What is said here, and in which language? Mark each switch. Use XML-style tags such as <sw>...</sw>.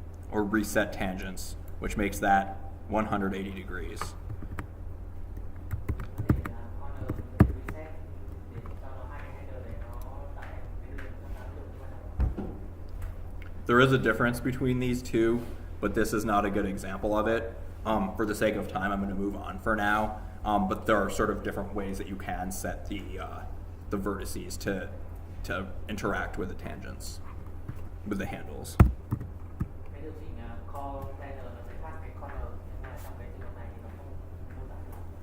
<en>Or reset tangents, which makes that 180 degrees.</en> <vi>Để corner mình reset để cho nó hai cái handle đấy nó tại cái đường 180 độ như ban đầu.</vi> <en>There is a difference between these two, but this is not a good example of it. For the sake of time, I'm going to move on for now. But there are sort of different ways that you can set the vertices to interact with the tangents, with the handles.</en> <vi>Cái điều chỉnh corner nó sẽ khác cái corner, nhưng mà trong cái trường hợp này thì nó không mô tả được.</vi>